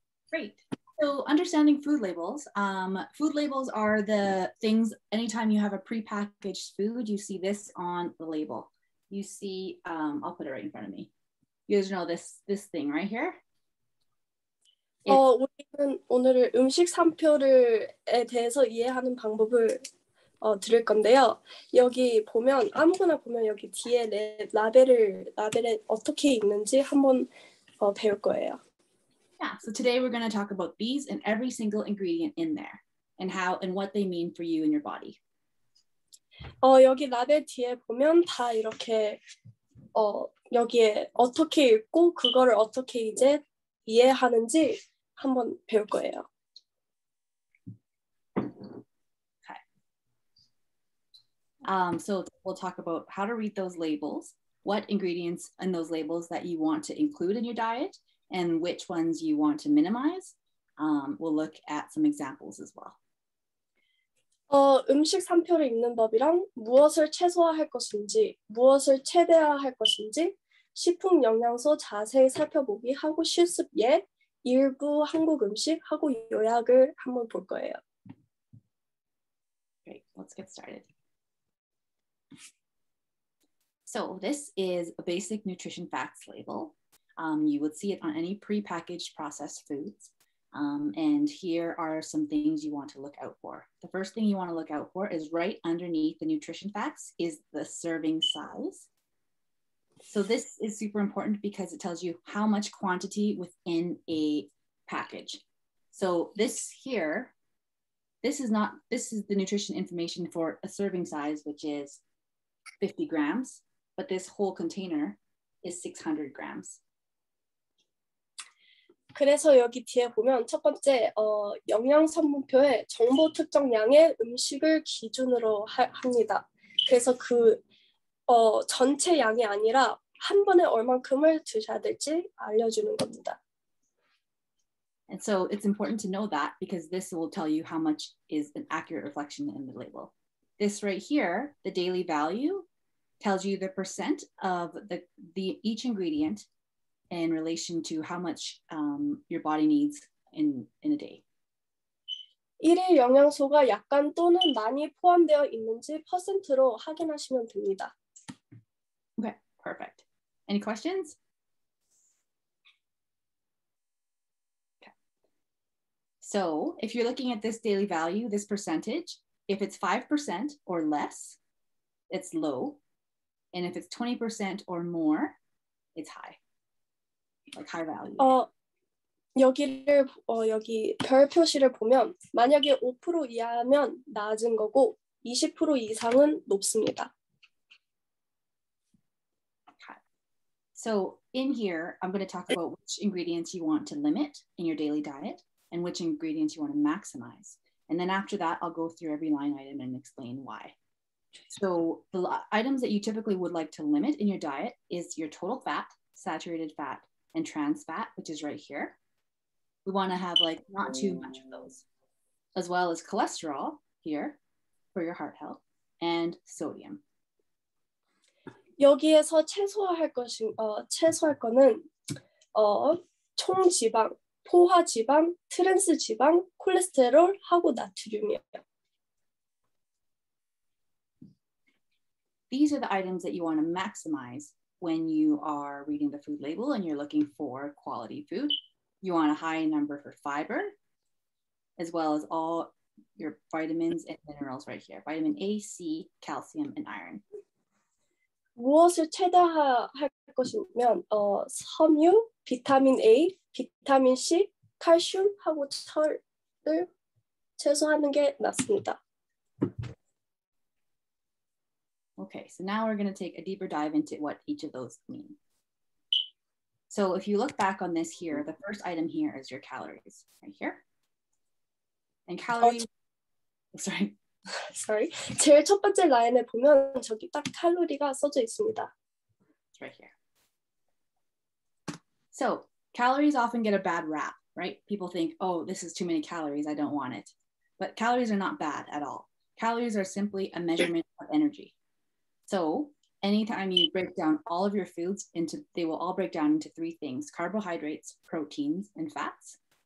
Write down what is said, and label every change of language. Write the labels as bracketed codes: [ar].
[en] Great. So understanding food labels. Food labels are the things, anytime you have a prepackaged food, you see this on the label. You see, I'll put it right in front of me. You guys know this thing right here? [ko] 우리는 오늘은 음식상표를에 대해서 이해하는 방법을 들을 건데요. 여기 보면 아무거나 보면 여기 뒤에 라벨에 어떻게 읽는지 한번 배울 거예요. [en] Yeah, so today we're going to talk about these and every single ingredient in there and how and what they mean for you and your body. [ko] 여기 라벨 뒤에 보면 다 이렇게 여기에 어떻게 읽고 그거를 어떻게 이제 이해하는지 한번 배울 거예요. [en] Okay. So we'll talk about how to read those labels, what ingredients in those labels that you want to include in your diet, and which ones you want to minimize. We'll look at some examples as well. [ko] 음식 상표를 읽는 법이랑 무엇을 최소화할 것인지, 무엇을 최대화할 것인지, 식품 영양소 자세히 살펴보기 하고 실습 예, 일부 한국 음식 하고 요약을 한번 볼 거예요. [en] Great, let's get started. So this is a basic nutrition facts label. You would see it on any prepackaged processed foods. And here are some things you want to look out for. The first thing you want to look out for is right underneath the nutrition facts is the serving size. So this is super important because it tells you how much quantity within a package. So this here this is the nutrition information for a serving size, which is 50 grams, but this whole container is 600 grams. [ko] 그래서 여기 뒤에 보면 첫 번째 영양 성분표에 정보 특정량의 음식을 기준으로 합니다. 그래서 그 전체 양이 아니라 한 번에 얼만큼을 드셔야 될지 알려주는 겁니다. [en] And so it's important to know that because this will tell you how much is an accurate reflection in the label. This right here, the daily value, tells you the percent of the each ingredient in relation to how much your body needs in a day. [ko] 1일 영양소가 약간 또는 많이 포함되어 있는지 퍼센트로 확인하시면 됩니다. [en] Okay, perfect. Any questions? Okay. So if you're looking at this daily value, this percentage, if it's 5% or less, it's low. And if it's 20% or more, it's high. Like high value. [ko] 여기 별 표시를 보면 만약에 5% 이하면 낮은 거고 20% 이상은 높습니다. [en] Okay. So in here, I'm going to talk about which ingredients you want to limit in your daily diet and which ingredients you want to maximize. And then after that, I'll go through every line item and explain why. So the items that you typically would like to limit in your diet is your total fat, saturated fat, and trans fat, which is right here. We want to have like not too much of those, as well as cholesterol here for your heart health and sodium. [ko] 여기에서 최소화할 거는 총지방, 포화지방, 트랜스지방, 콜레스테롤하고 나트륨이에요. [en] These are the items that you want to maximize when you are reading the food label and you're looking for quality food. You want a high number for fiber, as well as all your vitamins and minerals right here. Vitamin A, C, calcium, and iron. [ko] 무엇을 최대화할 것이면 섬유, 비타민 A, 비타민 C, 칼슘하고 철을 최소화하는 게 낫습니다. [en] Okay, so now we're going to take a deeper dive into what each of those mean. So if you look back on this here, the first item here is your calories, right here. And calories, sorry. [ko] 제일 첫 번째 라인에 보면 저기 딱 칼로리가 써져 있습니다. [en] It's right here. So calories often get a bad rap, right? People think, oh, this is too many calories, I don't want it. But calories are not bad at all. Calories are simply a measurement of energy. So anytime you break down all of your foods they will all break down into three things: carbohydrates, proteins, and fats.